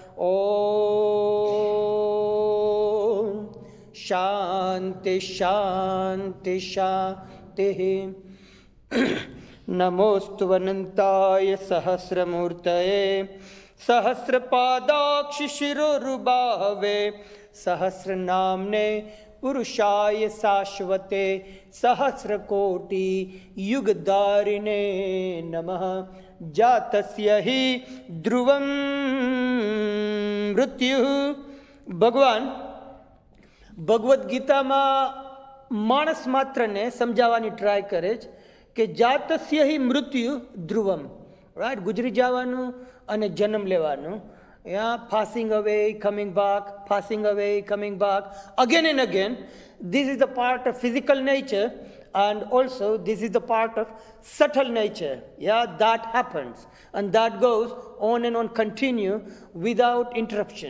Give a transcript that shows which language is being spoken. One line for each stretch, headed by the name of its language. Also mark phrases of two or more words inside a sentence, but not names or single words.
Sanskrit: ओम शांति शांति शांति. नमोस्तु अनंताय सहस्रमूर्तये सहस्रपादाक्ष शिरोरुबाहवे सहस्रनाम्ने पुरुषाय शाश्वते सहस्रकोटि युगधारिणे नमः जातस्य हि ध्रुवं मृत्युः.
Gujarati: ભગવાન ભગવદ્ ગીતામાં માણસ માત્રને સમજાવવાની ટ્રાય કરે છે કે
Sanskrit: जातस्य हि मृत्यु ध्रुवम,
Gujarati: રાઈટ, ગુજરી જવાનું અને જન્મ લેવાનું.
English: Passing away, coming back, passing away, coming back, again and again. This is the part of physical nature, and also this is the part of subtle nature. That happens, and that goes on and on, continue without interruption.